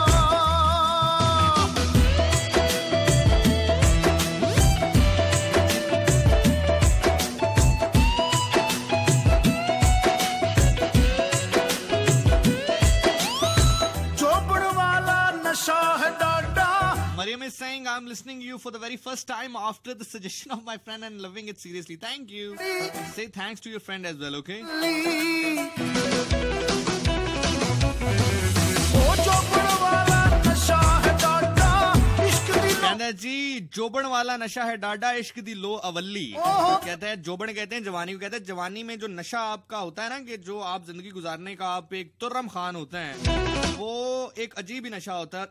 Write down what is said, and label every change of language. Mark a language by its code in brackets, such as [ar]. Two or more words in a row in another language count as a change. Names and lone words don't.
[pa] چوپڑ والا نشہ ہے ڈاڈا. [en] Mariam is saying I'm listening to you for the very first time after the suggestion of my friend and loving it seriously. Thank you. Say thanks to your friend as well, okay? [ur] کہتا ہے جی [pa] جوبن والا نشہ ہے ڈاڈا، عشق دی لو اولّی. [ur] کہتا ہے جوبن کہتے ہیں جوانی کو، کہتے ہیں جوانی میں جو نشہ آپ کا ہوتا ہے نا، کہ جو آپ زندگی گزارنے کا آپ ایک طرم خان ہوتے ہیں، وہ ایک عجیب ہی نشہ ہوتا ہے.